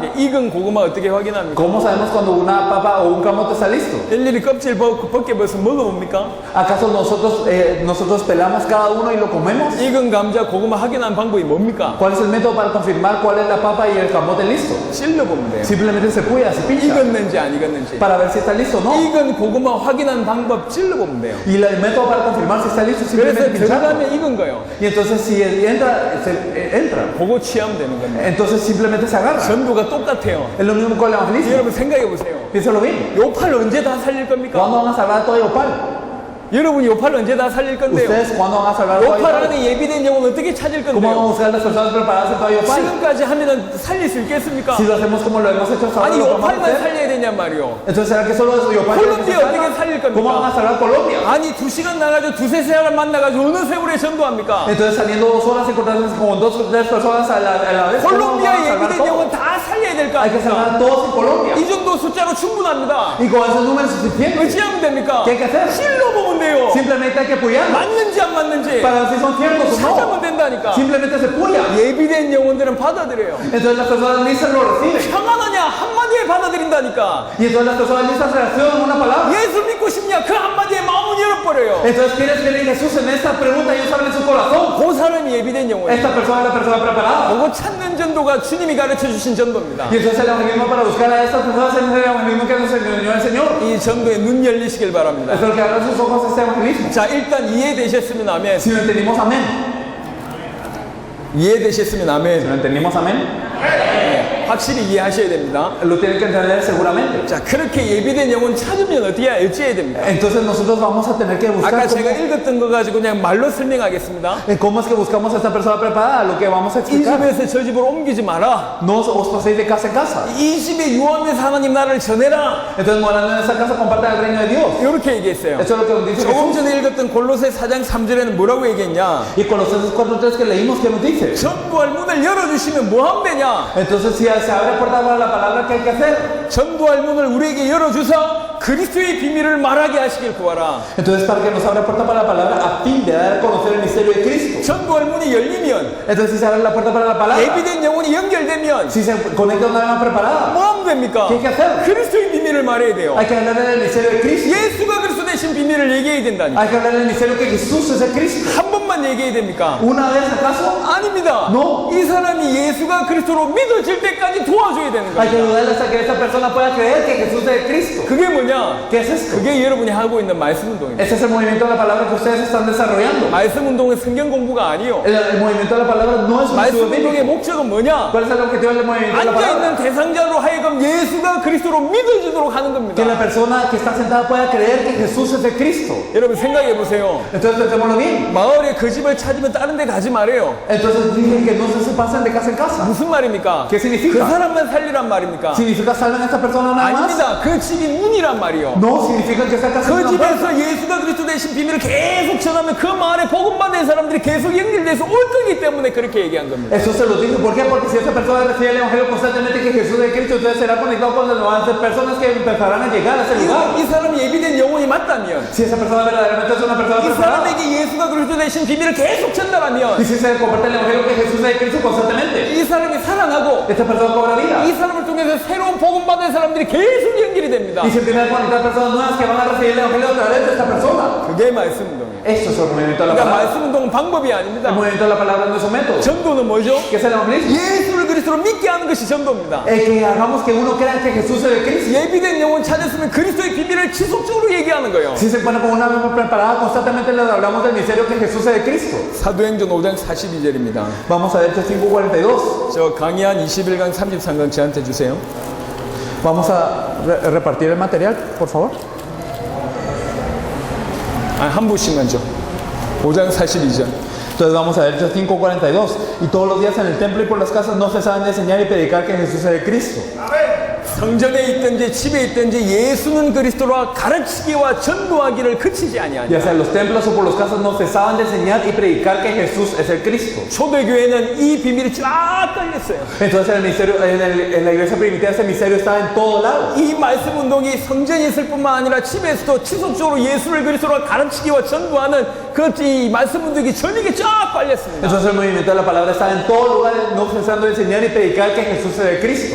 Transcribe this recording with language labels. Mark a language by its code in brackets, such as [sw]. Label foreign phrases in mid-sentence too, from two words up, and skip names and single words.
[ko] 이게 익은 고구마 어떻게 확인합니까? [es] ¿Cómo sabemos cuando una papa o un camote está listo? [ko] 일일이 껍질 벗겨서 먹어봅니까? [es] ¿Acaso nosotros pelamos cada uno y lo comemos? [ko] 익은 감자, 고구마 확인하는 방법이 뭡니까? [es] ¿Cuál es el método para confirmar cuál es la papa y el camote listo? [ko] 찔러보면 돼요. [es] Simplemente se puya, se pincha [ko] 익었는지 안 익었는지. [es] para ver si está listo o no. [ko] 익은 고구마 확인하는 방법 찔러보면 돼요. [es] Y el método para confirmar si está listo es [ko] 그래서 [es] simplemente pincharlo. [ko] 들어가면 익은 거예요. [es] Y entonces si entra, entra. [ko] 그거 취하면 되는 겁니다. [es] Entonces simplemente se agarra. [ko] 전도가 똑같아요. [es] Es lo mismo con el evangelismo. [ko] 여러분 생각해 보세요. [es] Piénsalo bien. [ko] 요팔 언제 다 살릴 겁니까? [es] ¿Cuándo van a salvar todo Yopal? [ko] 여러분 요팔 언제 다 살릴 건데요? [es] ¿Ustedes cuándo van a salvar todo [ko] 요팔 [es] Yopal? [ko] 안에 예비된 영혼 어떻게 찾을 [es] ¿Cómo vamos a [ko] 건데요? [es] buscar las personas preparadas en todo Yopal? [ko] 지금까지 하면 살릴 수 있겠습니까? [es] Si lo hacemos como lo hemos hecho hasta ahora, [ko] 아니 [es] ¿lo vamos a [ko] 요팔만 [es] hacer? [ko] 살려야 되냔 말이요. [es] Entonces, ¿será que solo eso Yopal? [ko] 콜롬비아 어떻게 살릴 [es] ¿Cómo van a [ko] 겁니까? [es] salvar Colombia? [ko] 아니 2시간 나가지고 두세 사람 만나가지고 어느 세월에 전도합니까? [es] Entonces, saliendo 2 horas, encontrarse con 2 o 3 personas a la vez, ¿cómo van [ko] 콜롬비아 [es] a salvar [ko] 예비된 영혼 [es] todo? [ko] 다 살려야 될 거 [es] Hay que [ko] 아닙니까? [es] salvar a todos en Colombia. [ko] 이 정도 숫자로 충분합니다. [es] Y con ese número es suficiente. [ko] 어찌하면 됩니까? [es] ¿Qué hay que hacer? [ko] 찔러보면 돼요. [es] Simplemente hay que apoyarlos [ko] 맞는지 안 맞는지 [es] para ver si son ciertos o [ko] 찾아보면 [es] no. [ko] 된다니까. [es] Simplemente se apoya. [ko] 예비된 영혼들은 받아들여요. [es] Entonces las personas listas lo reciben. [ko] 평안하냐 한마디에 받아들인다니까. [es] Y entonces las personas listas reaccionan a una palabra. [ko] 예수 믿고 싶냐 그 한마디에 마음을 열어버려요. [es] Entonces, ¿quieres creer en Jesús? En esta pregunta ellos abren su corazón. [ko] 그 사람이 예비된 영혼이에요. [es] Esta persona es la persona preparada. [ko] 그거 찾는 전도가 주님이 가르쳐주신 전도입니다. [es] Y entonces el evangelismo para buscar a estas personas es el evangelismo que nos enseñó el Señor. [ko] 이 전도에 눈 열리시길 바랍니다. [es] Espero que abran sus ojos a este evangelismo. [ko] 자 일단 이해되셨으면 아멘. [es] Si lo entendimos, amén. [ko] 이해되셨으면 [es] Si [ko] 아멘. [es] lo entendimos, amén. [ko] 확실히 이해하셔야 됩니다. [es] lo tienen que entender seguramente. [ko] 자, 그렇게 예비된 영혼 찾으면 어찌해야 됩니까? [es] Entonces nosotros vamos a tener que buscar [ko] 아까 제가 [es] cómo, [ko] 읽었던 거 가지고 그냥 말로 설명하겠습니다. [es] cómo es que buscamos a esta persona preparada, lo que vamos a [ko] 이 [es] explicar. [ko] 집에서 저 집으로 옮기지 마라. [es] No os paséis de casa en casa. [ko] 이 집에 유하면서 하나님 나라를 전해라. [es] Entonces morando en esa casa compartan el reino de Dios. [ko] 이렇게 얘기했어요. [es] Eso es lo que nos dice [ko] 조금 [es] Jesús. [ko] 전에 읽었던 골로새 4장 3절에는 뭐라고 얘기했냐? [es] Y Colosenses 4:3 que leímos, ¿qué nos dice? [ko] 전도할 문을 열어주시면 뭐 하면 되냐? [es] Entonces si se abre puerta para la palabra, ¿qué hay que hacer? [ko] 전도할 문을 우리에게 열어주사 그리스도의 비밀을 말하게 하시길 구하라. [es] Entonces para que nos abra puerta para la palabra a fin de dar a conocer el misterio de Cristo. [ko] 전도할 문이 열리면 [es] Entonces si se abre la puerta para la palabra, [ko] 예비된 영혼이 연결되면 [es] si se conecta una alma preparada, [ko] 뭐 하면 됩니까? [es] ¿qué hay que hacer? [ko] 그리스도의 비밀을 말해야 돼요. [es] Hay que hablar del misterio de Cristo. [ko] 예수가 그리스도 되신 비밀을 얘기해야 된다니까. [es] Hay que hablar del misterio que Jesús es el Cristo. [ko] 한 번만 얘기해야 됩니까? [es] ¿Una vez acaso? [ko] 아닙니다. [es] No. [ko] 이 사람이 예수가 그리스도로 믿어질 때까지 도와줘야 되는 [es] Hay que [ko] 거예요. [es] ayudarle hasta que esa persona pueda creer que Jesús es el Cristo. [ko] 그게 뭐냐? [es] ¿Qué es esto? [ko] 그게 여러분이 하고 있는 말씀 운동입니다. [es] Ese es el movimiento de la palabra que ustedes están desarrollando. [ko] 말씀 운동은 성경 공부가 아니요. [es] El movimiento de la palabra no es un [ko] 말씀 [es] estudio [ko] 운동의 [es] bíblico. [ko] 목적은 뭐냐? [es] ¿Cuál es el objetivo del movimiento de la [ko] 앉아 있는 [es] palabra? [ko] 대상자로 하여금 예수가 그리스도로 믿어지도록 하는 [es] Que la [ko] 겁니다. [es] persona que está sentada pueda creer que Jesús es el Cristo. [ko] 여러분 생각해 보세요. [es] Entonces pensémoslo bien. [ko] 마을에 그 집을 찾으면 다른 데 가지 말아요. [es] Entonces dije que no se pasen de casa en casa. [ko] 무슨 말입니까? [es] ¿Qué [ko] 그 [es] significa? [ko] 사람만 살리란 말입니까? [es] ¿Significa salven a esta persona nada más? [ko] 아닙니다. 그 집이 문이란 말이요. [es] No, significa que esta casa es [ko] 그 [es] una puerta. [ko] 집에서 예수가 그리스도 되신 비밀을 계속 전하면 그 마을에 복음받는 사람들이 계속 연결돼서 올 거기 때문에 그렇게 얘기한 겁니다. [es] Eso se lo dice. ¿Por qué? Porque si esa persona recibe el evangelio constantemente que Jesús es Cristo, entonces será conectado con las nuevas personas que empezarán a llegar a ese lugar. [ko] 이 사람이 예비된 영혼이 맞다면, [es] Si esa persona verdaderamente es una persona [ko] 이 [es] preparada, [ko] 사람에게 예수가 그리스도 되신 비밀을 계속 전달하면, [es] y si se comparte el evangelio que Jesús es Cristo constantemente, [ko] 이 사람이 살아나고 [es] esta persona cobra vida. [ko] 이 사람을 통해서 새로운 복음받는 사람들이 계속 연결이 됩니다. [es] Y se empiezan a conectar personas nuevas que van a recibir el evangelio a través de esta persona. [ko] 그게 말씀 운동이에요. [es] Esto es el movimiento de la [ko] 그러니까 [es] palabra. [ko] 말씀 운동은 방법이 [es] El [ko] 아닙니다. [es] movimiento de la palabra no es un método. [ko] 전도는 뭐죠? [es] ¿Qué es el evangelismo? [ko] 예수를 그리스도로 믿게 하는 것이 전도입니다. [es] Que hagamos que uno crea que Jesús es el Cristo. [ko] 예비된 영혼 찾았으면 그리스도의 비밀을 지속적으로 얘기하는 거예요. [es] Si se pone con una alma preparada, constantemente les hablamos del misterio que Jesús es el Cristo. [ko] 사도행전 5장 42절입니다. [es] Vamos a ver Hechos 5:42. [ko] 저 강의한 21강 33강 저한테 주세요. [es] Vamos a repartir el material, por favor. [ko] 한 부씩만 줘. 5장 42절. [es] Entonces vamos a ver Hechos 5:42. Y todos los días en el templo y por las casas no cesaban de enseñar y predicar que Jesús es el Cristo. [ko] 성전에 있든지 집에 있든지 예수는 그리스도라 가르치기와 전도하기를 그치지 아니하니. [es] Ya sea en los templos o por las casas no cesaban de enseñar y predicar que Jesús es el Cristo. [ko] 초대교회는 이 비밀이 쫙 깔렸어요. [es] Entonces el misterio, en la iglesia primitiva ese misterio estaba en todo lado. [ko] 이 말씀 운동이 성전에 있을 뿐만 아니라 집에서도 지속적으로 예수를 그리스도라 가르치기와 전도하는 이 말씀 운동이 전역에 쫙 깔렸습니다. [es] Entonces el movimiento de la palabra estaba en todo lugar, no cesando de enseñar y predicar que Jesús es el Cristo.